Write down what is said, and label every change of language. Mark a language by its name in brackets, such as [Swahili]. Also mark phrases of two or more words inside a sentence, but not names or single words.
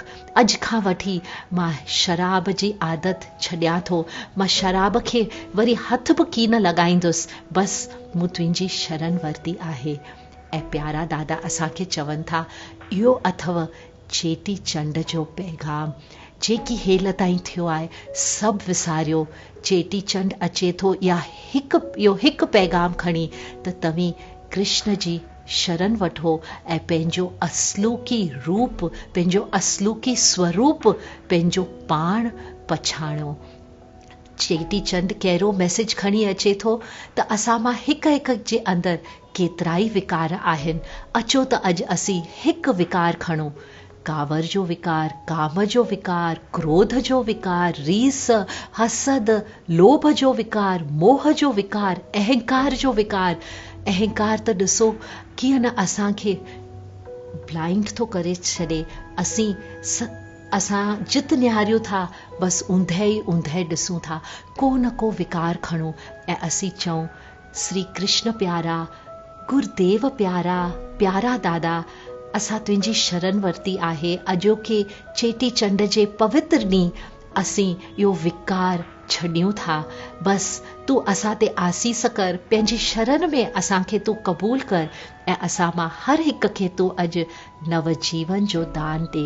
[Sindhi] अॼु खां वठी मां शराब जी आदत छॾियां थो, मां शराब खे वरी हथ बि कीन लॻाईंदुसि, बसि मूं तुंहिंजी शरण वरिती आहे। ऐं प्यारा दादा असांखे चवनि था, इहो अथव चेटी चंड जो पैगाम। जेकी हेल ताईं थियो आहे सभु विसारियो, चेटी चंड अचे थो या इहो हिकु पैगाम खणी त तव्हीं कृष्ण जी शरण वठो ऐं पंहिंजो असलूकी रूप, पंहिंजो असलूकी स्वरूप, पंहिंजो पाण पछाणो। चेटी चंड कहिड़ो मैसेज खणी अचे थो त असां मां हिकु हिकु जे अंदरि केतिराई विकार आहिनि। अचो त अॼु असीं हिकु विकार खणूं, कांवर जो विकार, काम जो विकार, क्रोध जो विकार, रीस, हसद, लोभ जो विकार, मोह जो विकार, अहंकार जो विकार। अहंकार त ॾिसो कीअं न असांखे ब्लाइंड थो करे छॾे। असां जित निहारियूं था, बसि ऊंधे ई ऊंधे ॾिसूं था, को न को विकार खणूं ऐं असीं चऊं, श्री कृष्ण प्यारा, गुरुदेव प्यारा, प्यारा दादा, असां तुंहिंजी शरण वरिती आहे। अॼोके चेटी चंड जे पवित्र ॾींहुं असीं इहो विकार छॾियूं था, बसि तूं असां ते आसीस कर, पंहिंजी शरण में असांखे तूं क़बूल कर ऐं असां मां हर हिकु खे तूं अॼु नवजीवन जो दान ॾे।